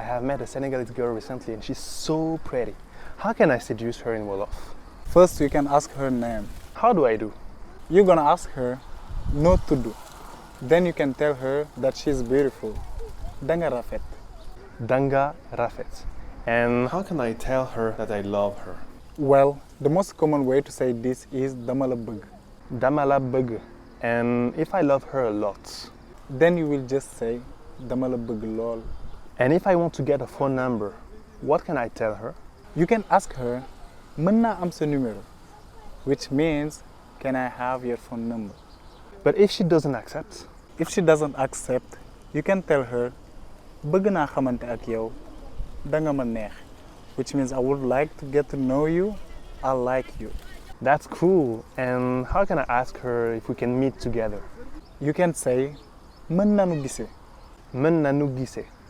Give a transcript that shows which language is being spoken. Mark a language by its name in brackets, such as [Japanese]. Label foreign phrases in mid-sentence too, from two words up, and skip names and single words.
[English] met a Senegalese girl recently and she's so pretty. How can I seduce her in Wolof? First, you can ask her name. How do I do? You're gonna ask her [Wolof] no tudd. [English] Then you can tell her that she's beautiful. [Wolof] Danga rafet. Danga rafet. [English] And how can I tell her that I love her? Well, the most common way to say this is [Wolof] dama la bëgg. Dama la bëgg. [English] And if I love her a lot? Then you will just say [Wolof] dama la bëgg lool. [English] And if I want to get a phone number, what can I tell her? You can ask her, [Wolof] mën naa am sa numéro, [English] which means, can I have your phone number? But if she doesn't accept? If she doesn't accept, you can tell her, [Wolof] bëgg naa xamante ak yow, danga ma neex, [English] which means I would like to get to know you, I like you. That's cool. And how can I ask her if we can meet together? You can say, [Wolof] mën nanu gise. Mën nanu gise.